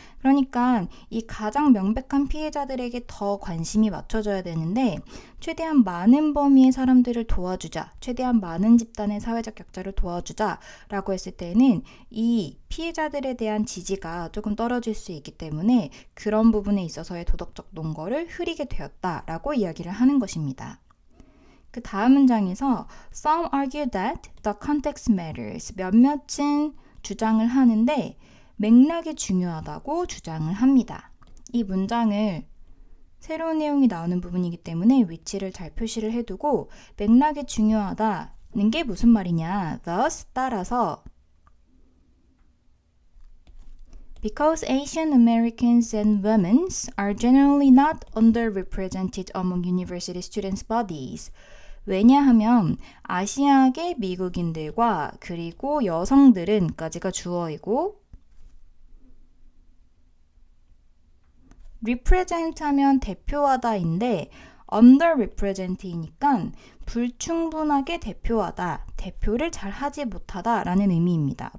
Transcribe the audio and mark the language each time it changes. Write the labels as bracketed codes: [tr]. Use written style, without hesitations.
[ko] 그러니까 이 가장 명백한 피해자들에게 더 관심이 맞춰져야 되는데 최대한 많은 범위의 사람들을 도와주자, 최대한 많은 집단의 사회적 약자를 도와주자 라고 했을 때는 이 피해자들에 대한 지지가 조금 떨어질 수 있기 때문에 그런 부분에 있어서의 도덕적 논거를 흐리게 되었다라고 이야기를 하는 것입니다. 그 다음 문장에서 [en] Some argue that the context matters. [ko] 몇몇은 주장을 하는데 맥락이 중요하다고 주장을 합니다. 이 문장을 새로운 내용이 나오는 부분이기 때문에 위치를 잘 표시를 해두고 맥락이 중요하다는 게 무슨 말이냐. [en] Thus, [ko] 따라서 [en] Because Asian Americans and women are generally not underrepresented among university students' bodies. [ko] 왜냐하면 아시아계 미국인들과 그리고 여성들은 까지가 주어이고 represent 하면 대표하다인데 underrepresent이니까 불충분하게 대표하다, 대표를 잘 하지 못하다 라는 의미입니다.